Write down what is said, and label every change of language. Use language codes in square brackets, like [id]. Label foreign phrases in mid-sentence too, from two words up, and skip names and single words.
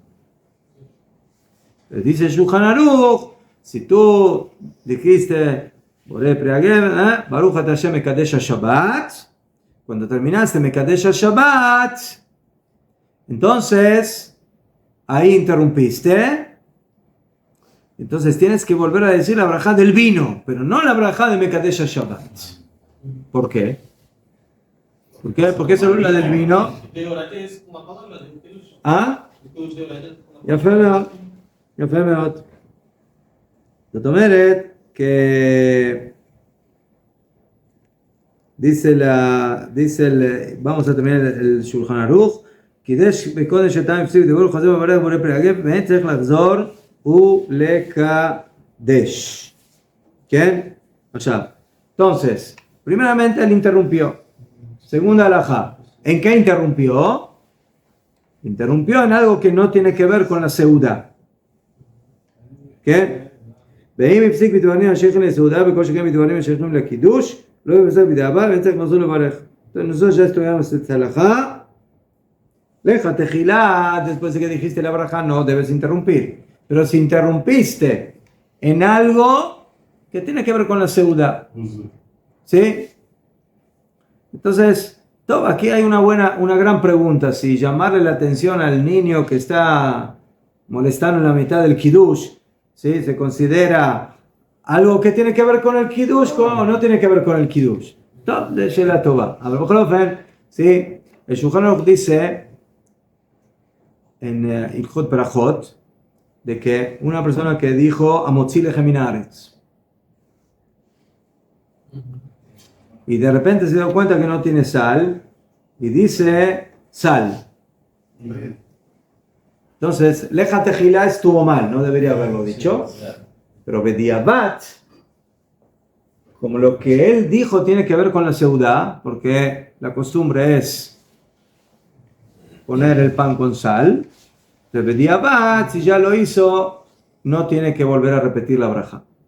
[es] Les dice Shulchan Aruch, si tú dijiste [he] ברוך אתה השם מקדש שבת, [es] cuando terminaste [he] מקדש שבת, [es] entonces ahí interrumpiste. Entonces tienes que volver a decir la braja del vino, pero no la braja de [he] מקדש שבת. [es] ¿Por qué? ¿Por qué? ¿Por qué solo la del vino? ¿Ah? [he] יפה מאוד. יפה מאוד. זאת אומרת [es] vamos a terminar el Shulchan Aruch, [he] קידש בקודש הטעם הפסיק דיבור חוזר ומברך בורא פרי הגף, ואין צריך לחזור ולקדש. [es] ¿Quién? Allá. Entonces, primeramente él interrumpió. Segunda halajá. ¿En qué interrumpió? Interrumpió en algo que no tiene que ver con la seudá. ¿Qué? [he] ואם הפסיק בדברים השייכים לסעודה וכל שכן בדברים השייכים לקידוש לא יפסק בדיעבד ואין צריך לחזור לברך. [es] Entonces nosotros ya estudiamos esta halajá. [he] לכתחילה, [es] después de que dijiste la braja no debes interrumpir. Pero si interrumpiste en algo que tiene que ver con la seudá, ¿sí? Entonces, aquí hay una gran pregunta. Si llamarle la atención al niño que está molestando en la mitad del kiddush, ¿sí? ¿Se considera algo que tiene que ver con el kiddush o no tiene que ver con el kiddush? De Shela Tova. A ver, ¿sí? El Shulchan Aruch dice en Ilchot Berachot de que una persona que dijo [he] המוציא לחם מן הארץ [es] y de repente se dio cuenta que no tiene sal y dice sal. Entonces, [he] לכתחילה [es] estuvo mal, no debería haberlo dicho. Pero bediabat, como lo que él dijo tiene que ver con la seudá, porque la costumbre es poner el pan con sal, de bediabat, si ya lo hizo, no tiene que volver a repetir la braja.